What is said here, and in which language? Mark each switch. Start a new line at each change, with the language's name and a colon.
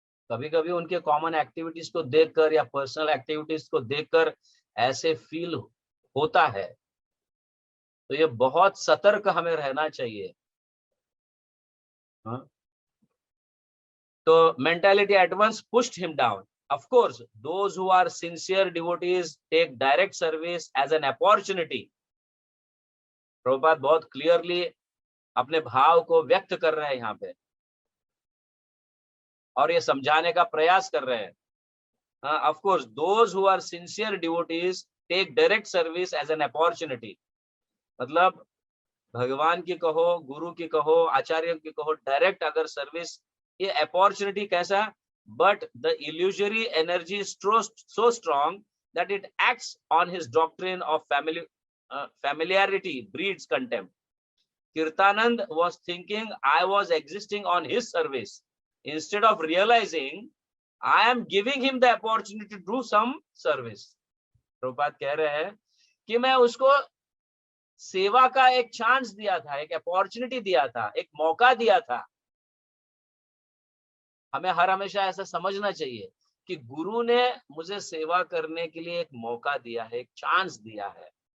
Hindi: कभी कभी उनके कॉमन एक्टिविटीज को देखकर या पर्सनल एक्टिविटीज को देखकर ऐसे फील होता है, तो ये बहुत सतर्क हमें रहना चाहिए। हाँ?
English: तो mentality at once pushed him down. Of course, those who are sincere devotees take direct service as an opportunity.
Hindi: Prabhupada बहुत क्लियरली अपने भाव को व्यक्त कर रहे हैं यहाँ पे, और ये समझाने का प्रयास कर रहे हैं।
English: Of course, those who are sincere devotees take direct service as an opportunity.
Hindi: मतलब भगवान की कहो, गुरु की कहो, आचार्य की कहो, डायरेक्ट अगर सर्विस, ये अपॉर्चुनिटी कैसा,
English: but the illusory energy is so strong that it acts on his doctrine of familiarity breeds contempt. Kirtanand was thinking I was existing on his service. Instead of realizing I am giving him the opportunity to do some service.
Hindi: Prabhupada कह रहे हैं कि मैं उसको सेवा का एक chance दिया था, एक अपॉर्चुनिटी दिया था, एक मौका दिया था। हमें हमेशा ऐसा समझना चाहिए कि गुरु ने मुझे सेवा करने के लिए एक मौका दिया है, एक चांस दिया है।